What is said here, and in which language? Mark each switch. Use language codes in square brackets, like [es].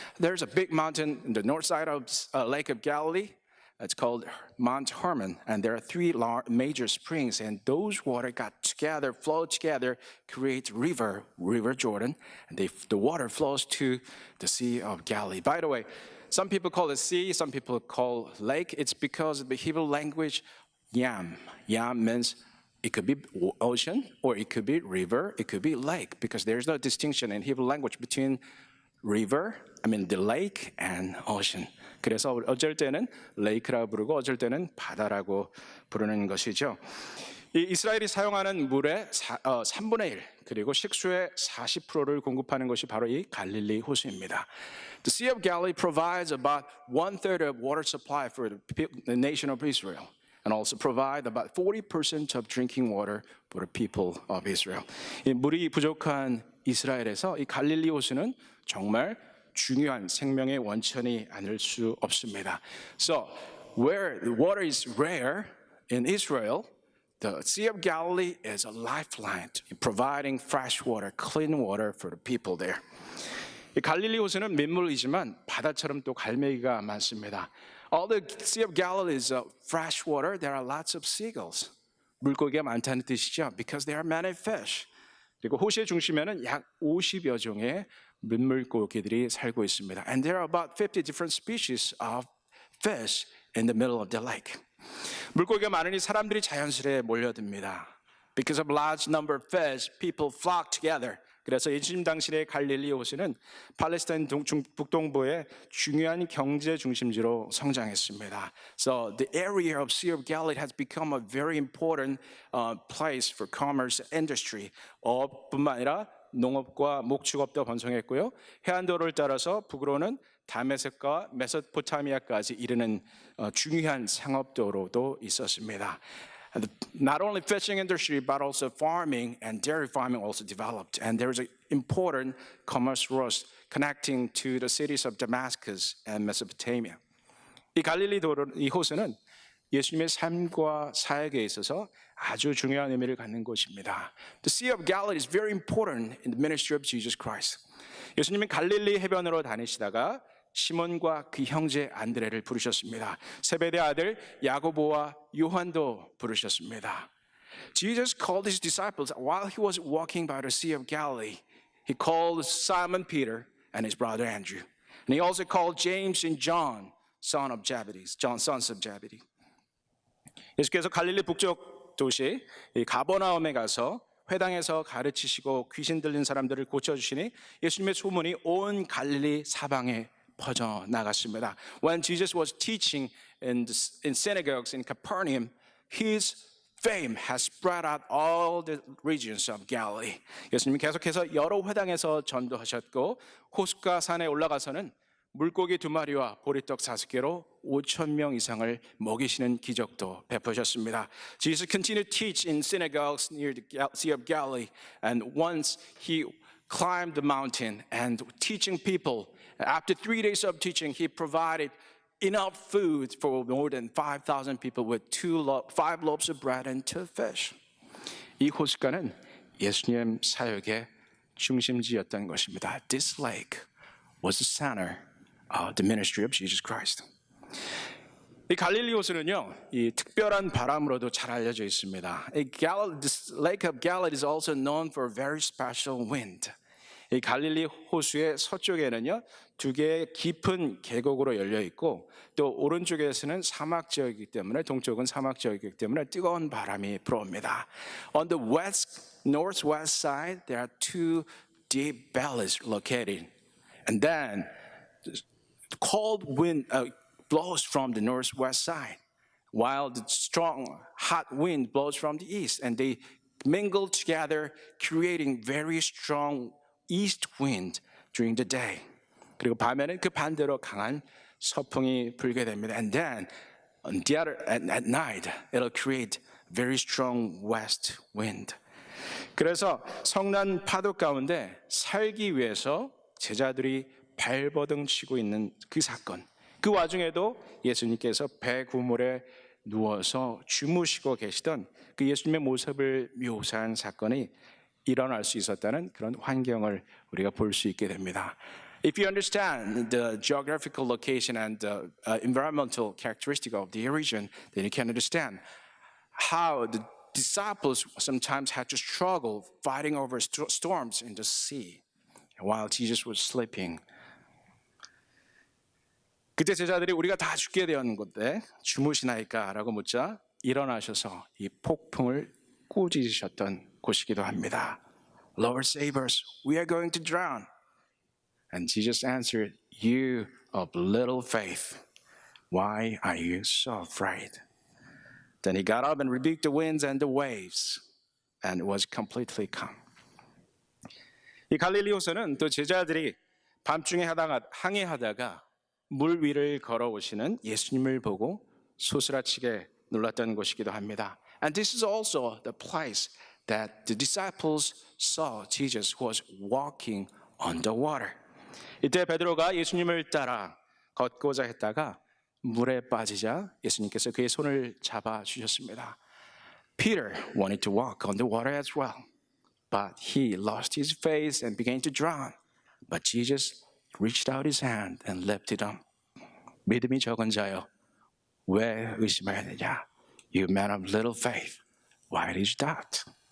[en] There's a big mountain in the north side of Lake of Galilee. It's called Mount Hermon, and there are three major springs, and those water got together, flow together, create River Jordan, and the water flows to the Sea of Galilee. By the way, some people call it sea, some people call lake. It's because of the Hebrew language, yam. Yam means it could be ocean, or it could be river, it could be lake, because there's no distinction in Hebrew language between the lake and ocean. [ko] 그래서 어쩔 때는 레이크라고 부르고 어쩔 때는 바다라고 부르는 것이죠. 이 이스라엘이 사용하는 물의 3분의 1 그리고 식수의 40%를 공급하는 것이 바로 이 갈릴리 호수입니다. [en] The Sea of Galilee provides about 1/3 of water supply for the nation of Israel, and also provide about 40% of drinking water for the people of Israel. [ko] 이 물이 부족한 이스라엘에서 이 갈릴리 호수는 정말 중요한 생명의 원천이 아닐 수 없습니다. [en] So where the water is rare in Israel, the Sea of Galilee is a lifeline, providing fresh water, clean water for the people there. [ko] 이 갈릴리 호수는 민물이지만 바다처럼 또 갈매기가 많습니다. [en] Although the Sea of Galilee is fresh water, there are lots of seagulls. [ko] 물고기가 많다는 뜻이죠. [en] Because there are many fish. [ko] 그리고 호수의 중심에는 약 50여 종의 민물고기들이 살고 있습니다. [en] And there are about 50 different species of fish in the middle of the lake. [ko] 물고기가 많으니 사람들이 자연스레 몰려듭니다. [en] Because of large number of fish, people flock together. [ko] 그래서 예수님 당시의 갈릴리 호수는 팔레스타인 북동부의 중요한 경제 중심지로 성장했습니다. [en] So the area of Sea of Galilee has become a very important place for commerce industry. [ko] 뿐만 아니라 농업과 목축업도 번성했고요. 해안도로를 따라서 북으로는 다메섹과 메소포타미아까지 이르는 중요한 상업도로도 있었습니다. [en] And not only fishing industry, but also farming and dairy farming also developed. And there is an important commerce route connecting to the cities of Damascus and Mesopotamia. [ko] 이 갈릴리 도로, 이 호수는 예수님의 삶과 사역에 있어서 아주 중요한 의미를 갖는 곳입니다. [en] The Sea of Galilee is very important in the ministry of Jesus Christ. [ko] 예수님은 갈릴리 해변으로 다니시다가 시몬과 그 형제 안드레를 부르셨습니다. 세베대 아들 야고보와 요한도 부르셨습니다. [en] Jesus called his disciples while he was walking by the Sea of Galilee. He called Simon Peter and his brother Andrew. And he also called James and John, sons of Zebedee. [ko] 예수께서 갈릴리 북쪽 도시 가버나움에 가서 회당에서 가르치시고 귀신 들린 사람들을 고쳐주시니 예수님의 소문이 온 갈릴리 사방에 퍼져 나갔습니다. [en] When Jesus was teaching in synagogues in Capernaum, his fame has spread out all the regions of Galilee. [ko] 예수님이 계속해서 여러 회당에서 전도하셨고 호숫가 산에 올라가서는 물고기 2마리와 보리떡 5개로 5,000명 이상을 먹이시는 기적도 베푸셨습니다. [en] Jesus continued to teach in synagogues near the Sea of Galilee, and once he climbed the mountain and teaching people. After 3 days of teaching, he provided enough food for more than 5,000 people with 5 loaves of bread and 2 fish. [ko] 이 호숫가는 예수님 사역의 중심지였던 것입니다. [en] This lake was the center of the ministry of Jesus Christ. [ko] 이 갈릴리 호수는요, 이 특별한 바람으로도 잘 알려져 있습니다. [en] This Lake of Galilee is also known for a very special wind. [ko] 이 갈릴리 호수의 서쪽에는요 2개의 깊은 계곡으로 열려 있고 또 오른쪽에서는 사막 지역이기 때문에 동쪽은 사막 지역이기 때문에 뜨거운 바람이 불어옵니다. [en] On the northwest side, there are 2 deep valleys located, and then the cold wind blows from the northwest side, while the strong hot wind blows from the east, and they mingle together, creating very strong east wind during the day. [ko] 그리고 밤에는 그 반대로 강한 서풍이 불게 됩니다. [en] And then at night, it'll create very strong west wind. [ko] 그래서 성난 파도 가운데 살기 위해서 제자들이 발버둥 치고 있는 그 사건. 그 와중에도 예수님께서 배 구물에 누워서 주무시고 계시던 그 예수님의 모습을 묘사한 사건이 일어날 수 있었다는 그런 환경을 우리가 볼 수 있게 됩니다. [en] If you understand the geographical location and the environmental characteristic of the region, then you can understand how the disciples sometimes had to struggle fighting over storms in the sea while Jesus was sleeping. [ko] 그때 제자들이 우리가 다 죽게 되었는데 주무시나이까라고 묻자 일어나셔서 이 폭풍을 꾸짖으셨던 곳이기도 합니다. [en] Lord, save us. We are going to drown. And Jesus answered, You of little faith, why are you so afraid? Then he got up and rebuked the winds and the waves, and was completely calm. [ko] 이 갈릴리 호수는 또 제자들이 밤중에 항해하다가 물 위를 걸어오시는 예수님을 보고 소스라치게 놀랐던 곳이기도 합니다. [en] And this is also the place that the disciples saw Jesus was walking on the water. [ko] 이때 베드로가 예수님을 따라 걷고자 했다가 물에 빠지자 예수님께서 그의 손을 잡아 주셨습니다. [en] Peter wanted to walk on the water as well, but he lost his faith and began to drown. But Jesus reached out his hand and lifted him. [ko] 믿음이 적은 자여, 왜 의심하였느냐? [en] You man of little faith, why did you doubt?